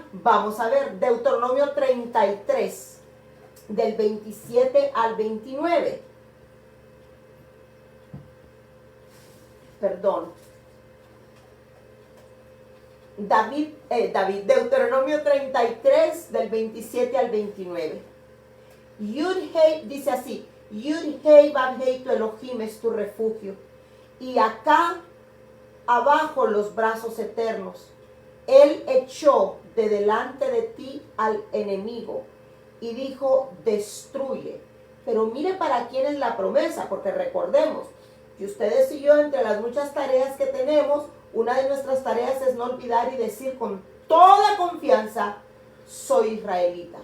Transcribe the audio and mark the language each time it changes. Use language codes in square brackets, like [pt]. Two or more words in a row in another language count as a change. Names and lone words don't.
[es] Vamos a ver Deuteronomio 33, del 27 al 29. Perdón. Deuteronomio 33, del 27 al 29. Yud-Hei dice así: Yud-Hei Vav-Hei, tu Elohim es tu refugio. Y acá abajo los brazos eternos. Él echó de delante de ti al enemigo y dijo: destruye. Pero mire para quién es la promesa, porque recordemos que ustedes y yo, entre las muchas tareas que tenemos, una de nuestras tareas es no olvidar y decir con toda confianza: soy israelita.